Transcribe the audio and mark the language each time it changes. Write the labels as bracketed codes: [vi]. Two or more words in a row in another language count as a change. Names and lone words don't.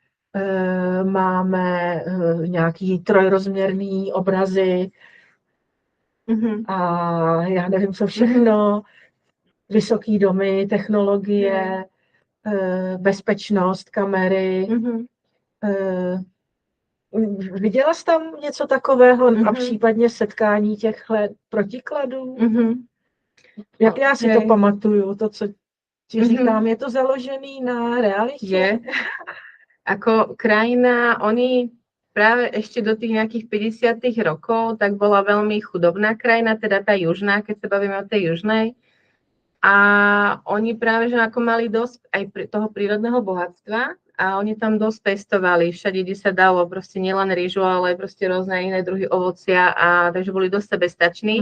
[cs] máme nějaký trojrozměrný obrazy a já nevím, co všechno, vysoký domy, technologie, bezpečnost, kamery. Viděla jsi tam něco takového a případně setkání těchto protikladů? Jak já si to pamatuju, to, co ti říkám, je to založený na realitě? Je. [sk] Ako krajina, oni práve ešte do tých nejakých 50. rokov, tak bola veľmi chudobná krajina, teda tá južná, keď sa bavíme o tej južnej. A oni práve, že ako mali dosť aj toho prírodného bohatstva a oni tam dosť pestovali, všade, kde sa dalo, proste nielen rýžu, ale proste rôzne iné druhy ovocia, a takže boli dosť sebestační.